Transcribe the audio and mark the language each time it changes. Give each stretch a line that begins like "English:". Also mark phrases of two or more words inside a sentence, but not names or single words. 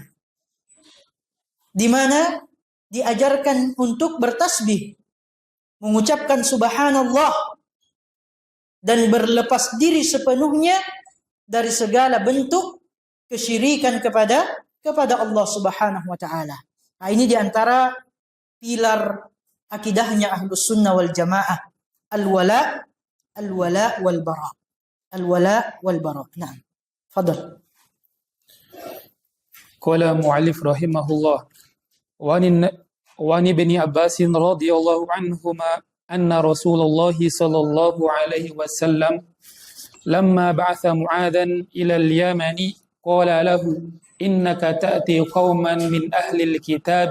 Indonesian: Di mana diajarkan untuk bertasbih, mengucapkan subhanallah dan berlepas diri sepenuhnya dari segala bentuk kesyirikan kepada kepada Allah
Arabic: سبحانه وتعالى.
Indonesian: Nah, ini diantara pilar akidahnya
Arabic: أهل السنة والجماعة, الولاء والبراء. الولاء والبراء. Nah, fadal. قال المؤلف رحمه الله وعن ابن عباس رضي الله عنهما أن رسول الله صلى الله عليه وسلم لما بعث معاذا إلى اليمن قال له إنك تأتي قوما من أهل الكتاب